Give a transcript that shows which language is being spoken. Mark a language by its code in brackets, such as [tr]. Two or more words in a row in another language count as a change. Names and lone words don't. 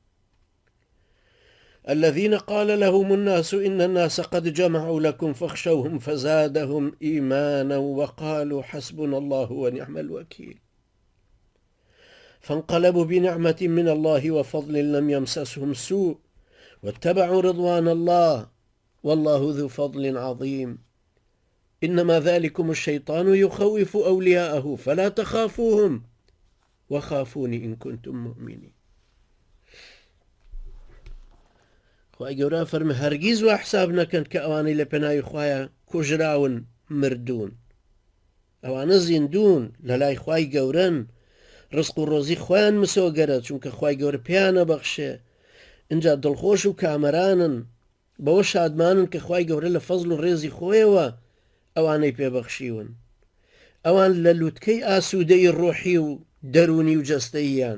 [ar] الذين قال لهم الناس إن الناس قد جمعوا لكم فاخشوهم فزادهم إيمانا وقالوا حسبنا الله ونعم الوكيل فانقلبوا بنعمة من الله وفضل لم يمسسهم سوء واتبعوا رضوان الله والله ذو فضل عظيم إنما ذلكم الشيطان يخوف أولياءه فلا تخافوهم وخافوني إن كنتم مؤمنين. [ckb] خواهی گەورە فەرمێ هەرگیز وا حساب نەکەن کە ئەوانەی لە پێناوی خوایە کوژراون مردوون، ئەوانە زیندوون لە لای خوای گەورەن، ڕزق و ڕۆزی خۆیان مسۆگەرە چونکە خوای گەورە پێیانە بەخشێ، اینجا دڵخۆش و کامەرانن، بەوە شادمانن کە خوای گەورە لە فەزڵ و ڕێزی خۆیەوە ئەوانەی پێبەخشیون، ئەوان لە لووتکەی ئاسوودەی ڕۆحی و دەرونی و جەستەییان.